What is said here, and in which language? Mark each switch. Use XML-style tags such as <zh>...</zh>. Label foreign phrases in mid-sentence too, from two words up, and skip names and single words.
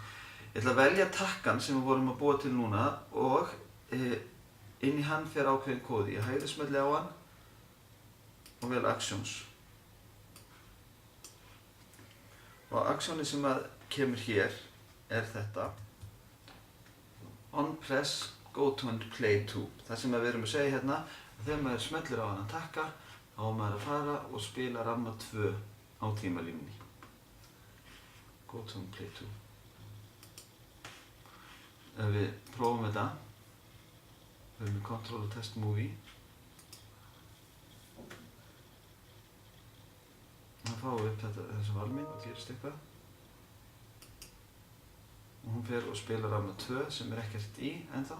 <is>Ég ætla að velja takkan sem við vorum að búa til núna og inn í hann fer ákveðin kóði. Ég hægri smelli á hann og vel Actions. Og aksjónið sem að kemur hér er þetta.</is> <en>On press Go to and play to.</en> <is>Það sem við erum að segja hérna, að þegar maður smellir á hann að takka, þá á maður að fara og spila ramma 2 á tímalínunni.</is> <en>Go to and play to.</en> <is>Ef við prófum þetta, við erum með Control og Test Movie. Þá fáum við upp þessu valminn og gerist eitthvað. Og hún fer og spilar ramma 2 sem er ekkert í ennþá.</is>